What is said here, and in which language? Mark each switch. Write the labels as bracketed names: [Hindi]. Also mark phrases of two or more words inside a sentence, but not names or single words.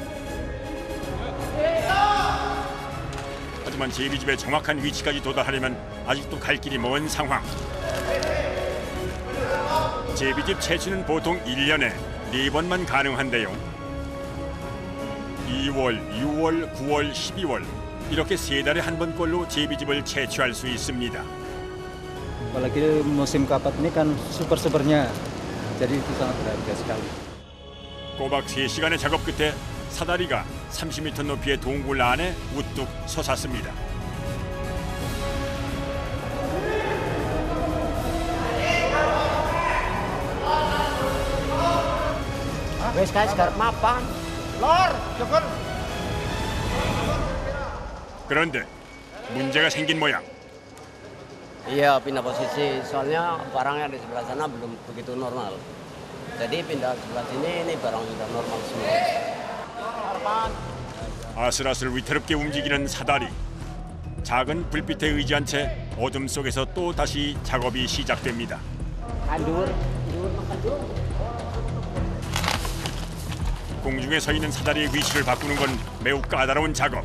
[Korean] 하지만 제비집의 정확한 위치까지 도달하려면 아직도 갈 길이 먼 상황. 제비집 채취는 보통 1년에 4번만 가능한데요. 2월, 6월, 9월, 12월 이렇게 3달에 한 번꼴로 제비집을 채취할 수 있습니다. [Indonesian] Apalagi musim kapat ini kan super-supernya, jadi itu sangat berharga sekali. [Korean] 꼬박 3시간의 작업 끝에 사다리가 30m 높이의 동굴 안에 우뚝 솟았습니다. [Javanese] Wes guys, garap mapan. [Korean] 그런데 문제가 생긴 모양. [Indonesian] Iya, pindah posisi. Soalnya barangnya di sebelah sana belum begitu normal. Jadi pindah sebelah sini, ini barang sudah normal semua. [Korean] 아슬아슬 위태롭게 움직이는 사다리. 작은 불빛에 의지한 채 어둠 속에서 또 다시 작업이 시작됩니다. 공중에 서 있는 사다리의 위치를 바꾸는 건 매우 까다로운 작업.